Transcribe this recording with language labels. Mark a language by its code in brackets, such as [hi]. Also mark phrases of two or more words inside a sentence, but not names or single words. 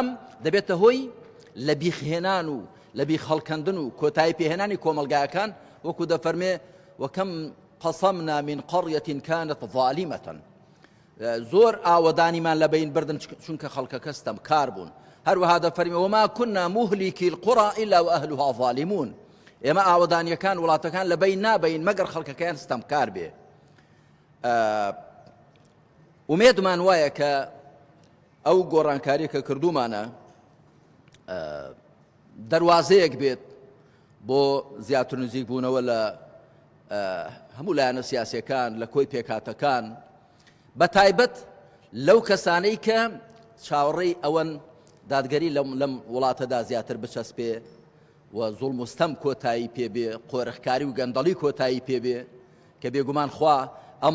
[ckb] دەبێتە هۆی لە بیخهێنان و لە بیخەڵکەندن و کۆتایی پێهێنانی کۆمەلگایەکان وەکو دەفەرمێ [ar] وەکەم قەسەمنا من قەڕیەة كانت ظالمة [ckb] زۆر ئاوەدانیمان لە بین بردن چونکە خەڵکەکە ستەمکار بوون هەروەها دەفەرمێ [ar] وما كنا مهلكي القرى إلا وأهلها ظالمون [ckb] ئێمە ئاوەدانیەکان وڵاتەکان لە بین نابین مەگەر خەڵکەکەیان ستەمکار بێ ومێدمان وایە کە ئەو گۆڕانکاری کە کردومانە دەواازەیەک بێت بۆ زیاتر نزیک بوونەوە لە هەموو لایەنە سیاسیەکان لە کۆی پێکاتەکان بە تایبەت لەو کەسانەی کە چاوەڕێی ئەوەن دادگەری لەم وڵاتەدا زیاتر بچەسپێ و زوڵم و ستەم کۆتایی پێبێ قۆرخکاری و گەندەڵی کۆتایی پێبێ کە بێگومان خوا ئەم